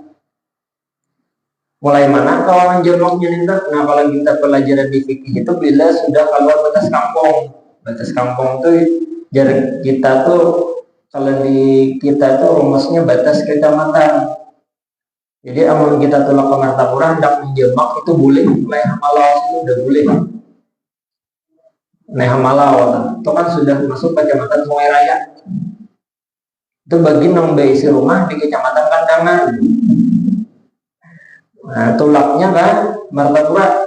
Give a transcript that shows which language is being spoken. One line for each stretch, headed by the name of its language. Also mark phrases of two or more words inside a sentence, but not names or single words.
Banjar: Mulai mana kawan jamaknya nih?
Indonesian: Nah kalau kita pelajaran di fikih itu bila sudah keluar batas kampung. Batas kampung tuh jarak kita tuh, kalau di kita tuh rumusnya batas kecamatan.
Banjar: Jadi amun kita tulak ke Martapura hendak menjamak itu boleh, mulai Hamalau itu udah boleh.
Indonesian: Nah Hamalau itu kan sudah masuk kecamatan Sungai Raya.
Banjar: Itu bagi nang beisi rumah di kecamatan Kandangan. Nah tulaknya kan Martapura.